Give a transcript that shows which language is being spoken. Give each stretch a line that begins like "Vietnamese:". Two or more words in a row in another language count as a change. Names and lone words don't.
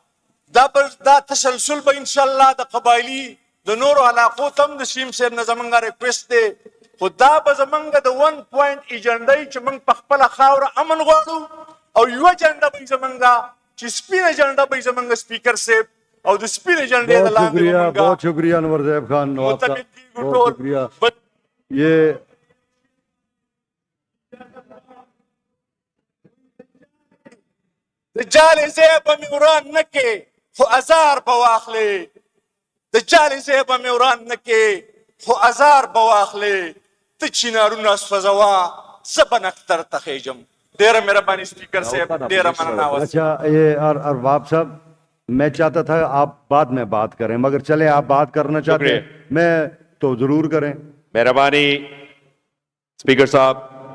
Pashto: دا تسلسل به انشاءالله د قبایلي د نورو علاقو ته هم د سیم صاحب نه زموږ ریکویسټ دی. خو دا به زموږ د 1 پوینټ ایجنډا چې موږ په خپله خاوره امن غواړو او یوه اجنډا به زموږ چې سپین ایجنډا به زموږ سپیکر صاحب او د سپین ایجنډې د لاندې
Urdu: بہت شکریہ انور زیب خان نواب صاحب، بہت شکریہ. ये
Pashto: د جالې ځای به مې وران نه کې خو ازار به واخلې، د جالې ځای به مې وران نه کې خو ازار به واخلې. ته چینارونه سوځوه زه به نختر ته خیژم. ډېره مهرباني سپیکر صاحب، ډېره مننه.
Urdu: اچھا یہ ارباب صاحب، میں چاہتا تھا آپ بعد میں بات کریں، مگر چلے آپ بات کرنا چاہتے ہیں میں تو ضرور کریں. مہربانی اسپیکر صاحب.